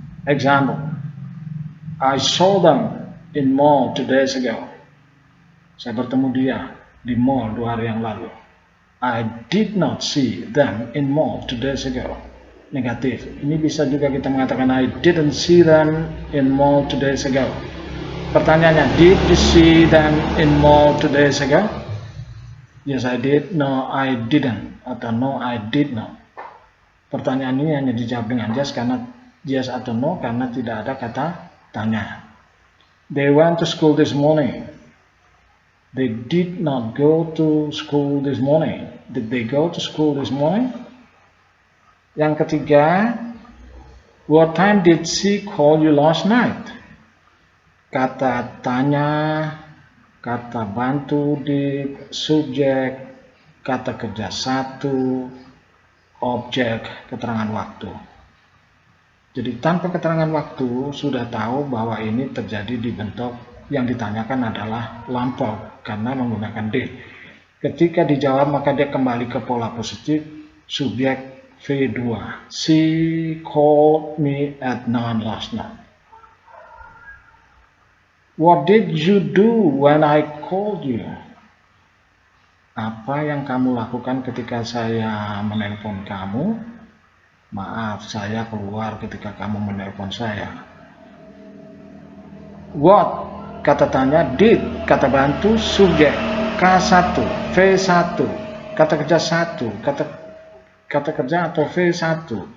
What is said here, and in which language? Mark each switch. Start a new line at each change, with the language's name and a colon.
English: Example, I saw them in mall 2 days ago.
Indonesian: Saya bertemu dia di mall 2 hari yang lalu.
English: I did not see them in mall 2 days ago. Negatif.
Indonesian: Ini bisa juga kita mengatakan
English: I didn't see them in mall 2 days ago.
Indonesian: Pertanyaannya,
English: did you see them in mall 2 days ago? Yes, I did. No, I didn't.
Indonesian: Atau
English: no, I did not.
Indonesian: Pertanyaan ini hanya dijawab dengan yes karena yes atau no karena tidak ada kata tanya.
English: They went to school this morning. They did not go to school this morning. Did they go to school this morning?
Indonesian: Yang ketiga,
English: what time did she call you last night?
Indonesian: Kata tanya, kata bantu di subjek, kata kerja 1, objek, keterangan waktu. Jadi tanpa keterangan waktu sudah tahu bahwa ini terjadi di bentuk yang ditanyakan adalah lampau karena menggunakan did. Ketika dijawab maka dia kembali ke pola positif, subjek V2.
English: She called me at 9 last night. What did you do when I called you?
Indonesian: Apa yang kamu lakukan ketika saya menelpon kamu? Maaf, saya keluar ketika kamu menelpon saya. What? Kata tanya, did, kata bantu, subjek, K1, V1, kata kerja 1, kata kerja atau V1.